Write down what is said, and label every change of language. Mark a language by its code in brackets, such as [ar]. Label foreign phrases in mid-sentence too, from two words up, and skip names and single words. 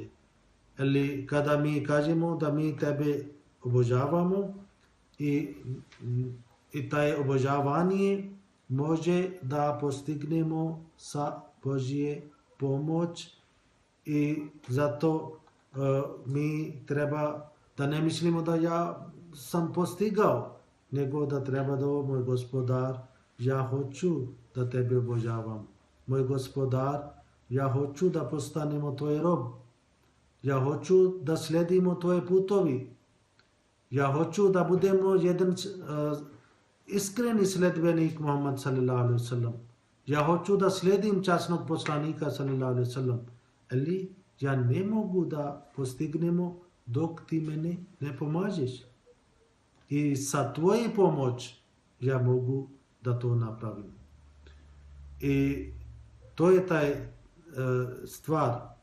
[bs] Ali kada mi kažemo da mi tebe obožavamo i taj obožavanje može da postignemo sa Božje pomoć i zato mi treba da ne mislimo da ja sam postigao, nego da treba da moj Gospodar, ja hoću da tebe obožavam. Moj Gospodar, ja hoću da postanemo tvoj rob, ja hoću da sledimo tvoje putovi, ja hoću da budemo jedan iskreni sledbenik Muhammad [ar] صلى الله عليه وسلم, [bs] ja hoću da sledim časnog poslanika [ar] صلى الله عليه وسلم, [bs] ali ja ne mogu da postignemo dok ti mene ne pomažeš. I sa tvoje pomoć ja mogu da to napravim. I to je taj stvar.